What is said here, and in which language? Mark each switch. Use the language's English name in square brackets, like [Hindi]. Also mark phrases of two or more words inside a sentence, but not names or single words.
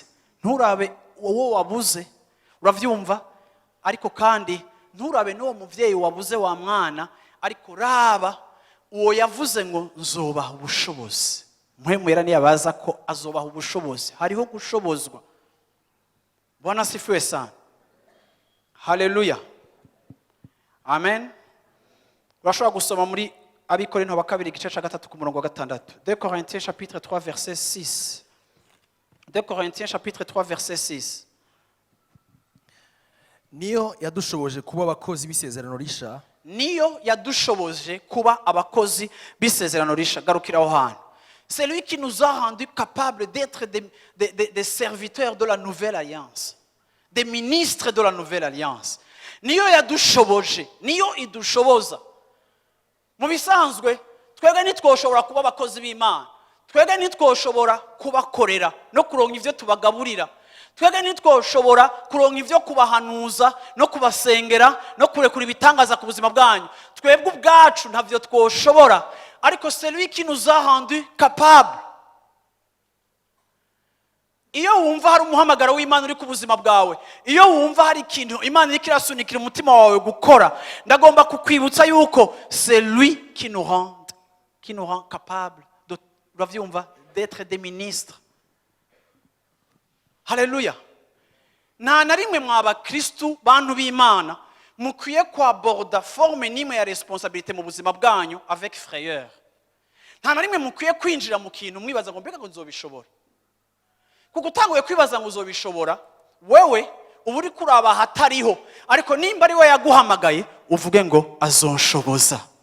[Rundi] Nturabe wowe wabuze, uravyumva, ariko kandi nturabe n'uwo muvyeyi wabuze wa mwana, ariko raba uwo yavuze ngo nzobaha ubushobozi. Mpwemu Yera niyabaza ko azobaha ubushobozi, hariho gushobozwa. [Swahili] Bwana sifiwe sana. Haleluya, amen. [Rundi] Urashobora gusoma muri Abikorinto ba kabiri igice ca 3 ku murongo wa 6. [French] 2 Corinthiens chapitre 3 verset 6. 2 Corinthiens chapitre 3 verset 6. [Rundi] niyo yadushoboje kuba abakozi b'isezerano risha. Niyo yadushoboje kuba abakozi b'isezerano risha. Garukira aho hantu. [French] C'est lui qui nous a rendu capables d'être des serviteurs de la nouvelle alliance, des ministres de la nouvelle alliance. [Rundi] Niyo yadushoboje, niyo idushoboza. Mu bisanzwe twebwe ntitwoshobora kuba abakozi b'Imana, twebwe ntitwoshobora kubakorera no kuronka ivyo tubagaburira, twebwe ntitwoshobora kuronka ivyo kubahanuza no kubasengera no kurekura ibitangaza ku buzima bwanyu. Twebwe ubwacu ntavyo twoshobora, ariko [French] c'est lui qui nous a rendu capables. [Rundi] Iyo wumva hari umuhamagaro w'Imana uri ku buzima bwawe, iyo wumva hari ikintu Imana iri kirasunikira umutima wawe gukora, ndagomba kukwibutsa yuko [French] c'est lui qui nous rend capables d'être des ministres. [Rundi] Haleluya. Nta na rimwe mwaba Kristu bantu b'Imana mukwiye kwaborda forme nimwe ya responsabilité mu buzima bwanyu [French] avec frayeur. [Rundi] Nta na rimwe mukwiye kwinjira mu kintu mwibaza ngo mbega ngo nzobishobora. Kuko utanguye kwibaza ngo uzobishobora, wewe uba uri kuraba hatariho, ariko nimba ari we yaguhamagaye uvuge ngo azonshoboza.